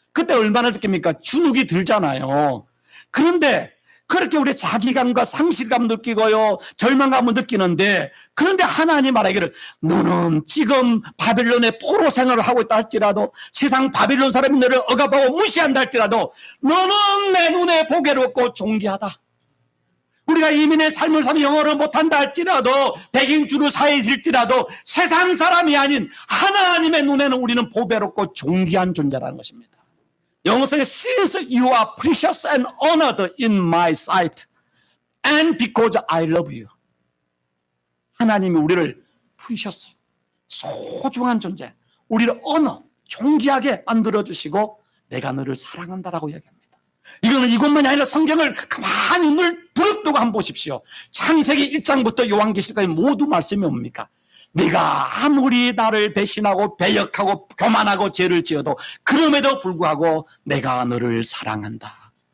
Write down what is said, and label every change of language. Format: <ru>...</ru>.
<ko>그때 얼마나 느낍니까? 주눅이 들잖아요. 그런데 그렇게 우리 자기감과 상실감 느끼고요, 절망감을 느끼는데, 그런데 하나님 말하기를 너는 지금 바빌론의 포로 생활을 하고 있다 할지라도, 세상 바빌론 사람이 너를 억압하고 무시한다 할지라도 너는 내 눈에 보배롭고 존귀하다. 우리가 이민의 삶을 살며 영어를 못한다 할지라도 백인주로 사회질지라도 세상 사람이 아닌 하나님의 눈에는 우리는 보배롭고 존귀한 존재라는 것입니다. 영어성에</ko> <en>Since you are precious and honored in my sight and because I love you.</en> <ko>하나님이 우리를 precious, 소중한 존재, 우리를 존귀하게 만들어주시고 내가 너를 사랑한다라고 이야기합니다. 이거는 이것만이 아니라 성경을 가만히 눈을 부릅뜨고 한번 보십시오. 창세기 1장부터 요한계시까지 모두 말씀이 뭡니까? 네가 아무리 나를 배신하고 배역하고 교만하고 죄를 지어도 그럼에도 불구하고 내가 너를 사랑한다.</ko>